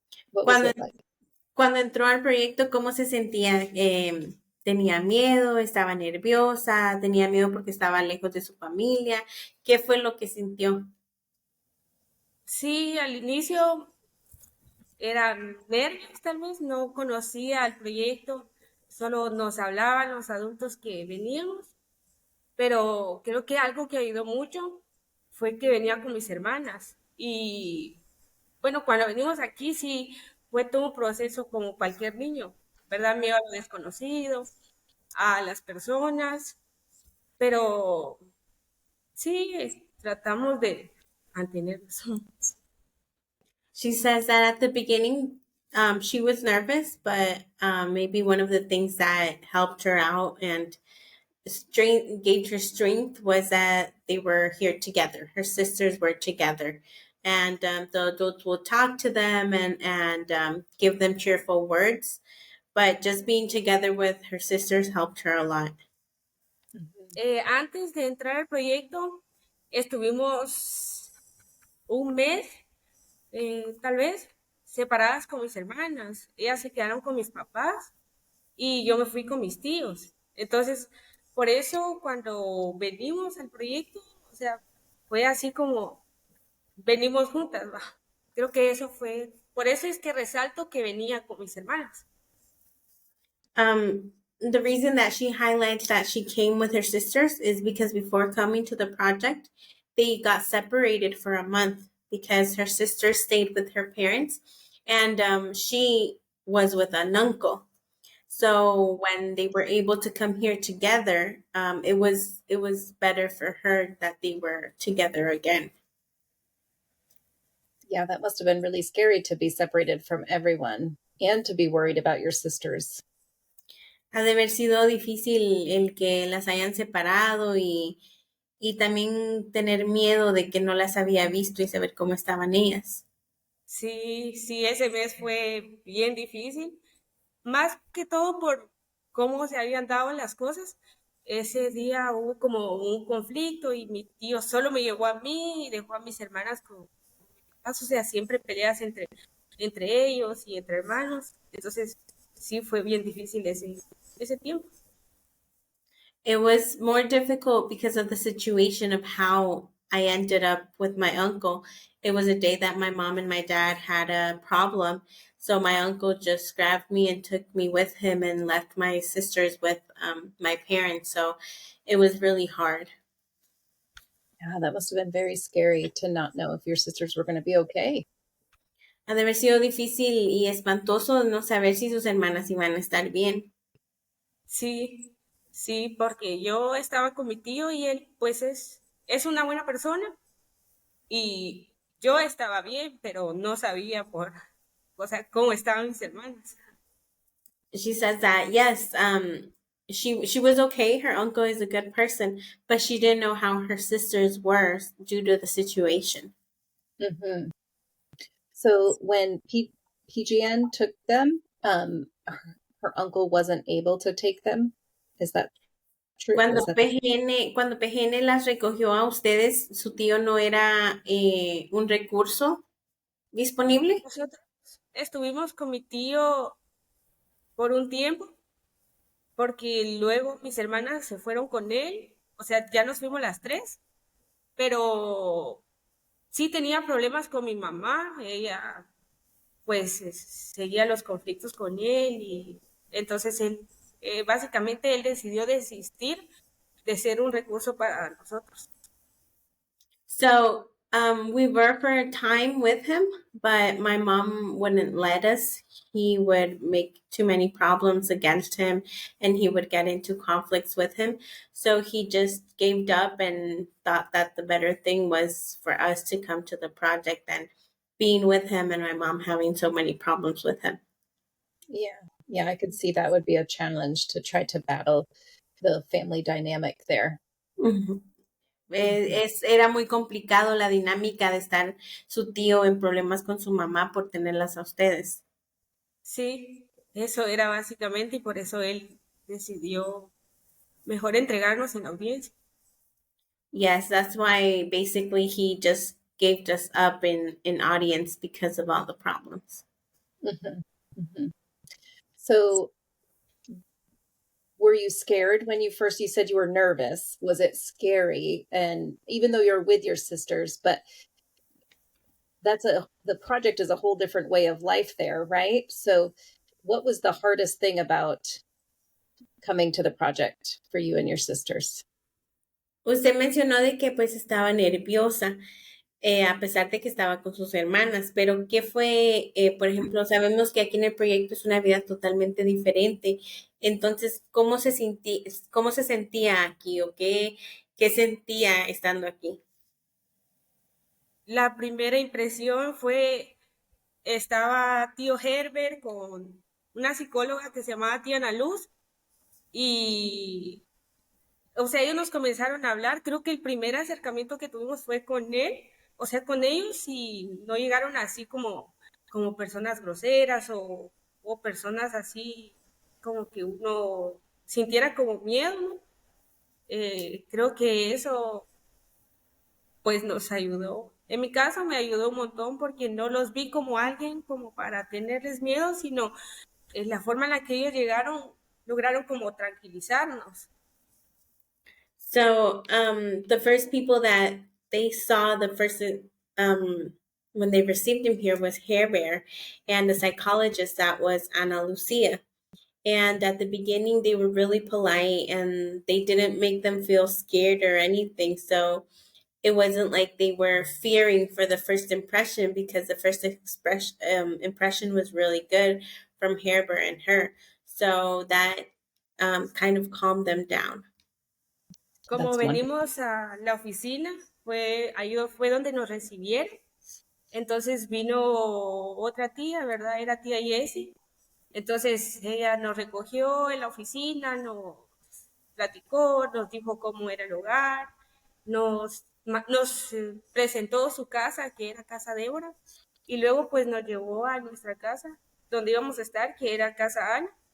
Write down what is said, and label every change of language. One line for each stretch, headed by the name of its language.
English: What was
Spanish: Cuando,
English: it like?
Spanish: cuando entró al proyecto, ¿cómo se sentía? ¿Tenía miedo? ¿Estaba nerviosa? ¿Tenía miedo porque estaba lejos de su familia? ¿Qué fue lo que sintió? Sí, al inicio eran nervios, tal vez, no conocía el proyecto, solo nos hablaban los adultos que veníamos, pero creo que algo que ayudó mucho fue que venía con mis hermanas. Y bueno, cuando venimos aquí sí fue todo un proceso como cualquier niño, ¿verdad? Miedo a lo desconocido, a las personas, pero sí, tratamos de mantenernos.
English: She says that at the beginning, she was nervous, but maybe one of the things that helped her out and gave her strength was that they were here together. Her sisters were together, and the adults will talk to them and give them cheerful words. But just being together with her sisters helped her a lot.
Spanish: Antes de entrar al proyecto, estuvimos un mes, tal vez, separadas con mis hermanas. Ellas se quedaron con mis papás y yo me fui con mis tíos. Entonces, por eso cuando venimos al proyecto, o sea, fue así como venimos juntas, ¿va? Creo que eso fue, por eso es que resalto que venía con mis hermanas.
English: The reason that she highlights that she came with her sisters is because before coming to the project, they got separated for a month because her sister stayed with her parents and she was with an uncle. So when they were able to come here together, it was better for her that they were together again. Yeah, that must have been really scary to be separated from everyone and to be worried about your sisters.
Spanish: Ha de haber sido difícil el que las hayan separado y también tener miedo de que no las había visto y saber cómo estaban ellas. Sí, sí, ese mes fue bien difícil, más que todo por cómo se habían dado las cosas. Ese día hubo como un conflicto y mi tío solo me llevó a mí y dejó a mis hermanas con o sea, siempre peleas entre ellos y entre hermanos. Entonces, sí fue bien difícil ese tiempo.
English: It was more difficult because of the situation of how I ended up with my uncle. It was a day that my mom and my dad had a problem. So my uncle just grabbed me and took me with him and left my sisters with my parents. So it was really hard. Yeah, that must have been very scary to not know if your sisters were going to be okay.
Spanish: Ha de haber sido difícil y espantoso no saber si sus hermanas iban a estar bien. Sí, sí, porque yo estaba con mi tío y él pues es una buena persona y yo estaba bien, pero no sabía o sea, cómo estaban mis hermanas.
English: She says that yes, she was okay. Her uncle is a good person, but she didn't know how her sisters were due to the situation. Mm-hmm. So when PGN took them, her uncle wasn't able to take them. Is that true?
Spanish: Cuando PGN las recogió a ustedes, su tío no era un recurso disponible. Nosotros estuvimos con mi tío por un tiempo, porque luego mis hermanas se fueron con él, o sea, ya nos fuimos las tres, pero sí tenía problemas con mi mamá, ella pues seguía los conflictos con él y entonces él, básicamente él decidió desistir de ser un recurso para nosotros.
English: So we were for a time with him, but my mom wouldn't let us. He would make too many problems against him and he would get into conflicts with him. So he just gave up and thought that the better thing was for us to come to the project than being with him and my mom having so many problems with him. Yeah, I could see that would be a challenge to try to battle the family dynamic there. Mm-hmm.
Spanish: Era muy complicado la dinámica de estar su tío en problemas con su mamá por tenerlas a ustedes. Sí, eso era básicamente y por eso él decidió mejor entregarnos en la audiencia.
English: Yes, that's why basically he just gave us up in audience because of all the problems. Mhm, mhm. So, were you scared when you said you were nervous? Was it scary? And even though you're with your sisters, but the project is a whole different way of life there, right? So, what was the hardest thing about coming to the project for you and your sisters?
Spanish: Usted mencionó de que pues estaba nerviosa, a pesar de que estaba con sus hermanas, pero ¿qué fue, por ejemplo, sabemos que aquí en el proyecto es una vida totalmente diferente, entonces, cómo se sentía aquí o qué sentía estando aquí? La primera impresión fue, estaba tío Herbert con una psicóloga que se llamaba tía Ana Luz y, o sea, ellos nos comenzaron a hablar. Creo que el primer acercamiento que tuvimos fue con él, o sea, con ellos y no llegaron así como personas groseras o personas así como que uno sintiera como miedo, ¿no? Creo que eso pues nos ayudó. En mi caso me ayudó un montón porque no los vi como alguien como para tenerles miedo, sino la forma en la que ellos llegaron, lograron como tranquilizarnos.
English: So, the first people that they saw um, when they received him here was Hair Bear, and the psychologist that was Ana Lucia. And at the beginning, they were really polite and they didn't make them feel scared or anything. So it wasn't like they were fearing for the first impression because the first impression was really good from Hair Bear and her. So that kind of calmed them down.
Spanish: Como
English: That's wonderful.
Spanish: venimos a la oficina, ahí fue donde nos recibieron. Entonces vino otra tía, ¿verdad? Era tía Jessie. Entonces ella nos recogió en la oficina, nos platicó, nos dijo cómo era el hogar, nos presentó su casa, que era Casa Débora, y luego pues nos llevó a nuestra casa, donde íbamos a estar, que era Casa Ana.